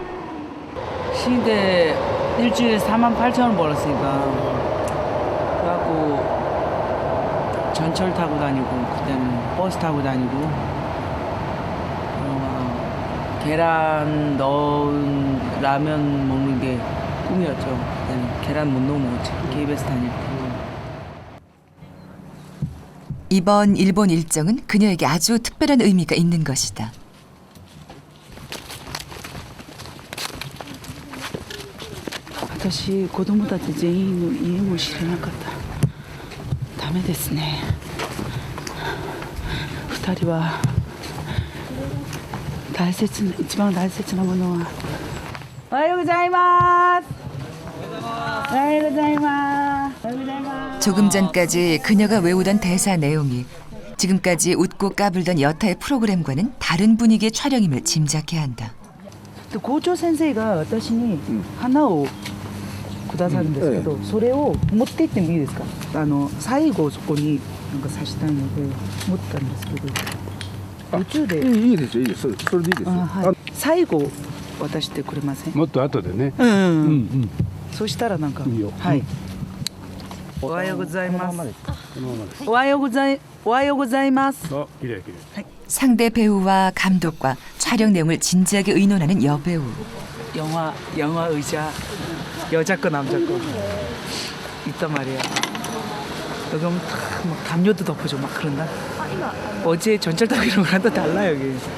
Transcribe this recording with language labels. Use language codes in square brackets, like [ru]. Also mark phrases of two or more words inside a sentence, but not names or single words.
[ko] 시대 일주일에 48,000원 벌었으니까 그래갖고 전철 타고 다니고 그때는 버스 타고 다니고 계란 넣은 라면 먹는 게 꿈이었죠. 그때는 계란 못 넣어 먹었지. KBS 다닐 때. 이번 일본 일정은 그녀에게 아주 특별한 의미가 있는 것이다. [ja] 私子供たち全員の家も知れなかった。ダメですね。2人は一番大切なものは。おはようございます。おはようございます。 [ko] 조금 전까지 그녀가 외우던 대사 내용이 지금까지 웃고 까불던 여타의 프로그램과는 다른 분위기의 촬영임을 짐작해야 한다. [ja] 校長先生が私に花をくださるんですけど、それを持って行ってもいいですか？最後そこになんか刺したいので持ったんですけど、途中でいいですよ、いいです。それでいいですよ。はい、最後渡してくれません？もっと後でね。そしたらなんかいいよ。はい。おはようございます。おはようございます。 [ko] 기래. 상대 배우와 감독과 촬영 내용을 진지하게 의논하는 여배우. 영화 의자 여자 거 남자 거 있단 말이야. 여기 오면 막 담요도 덮어줘 막 그런다. 어제 전철 타고 이런 거랑 또 달라 여기.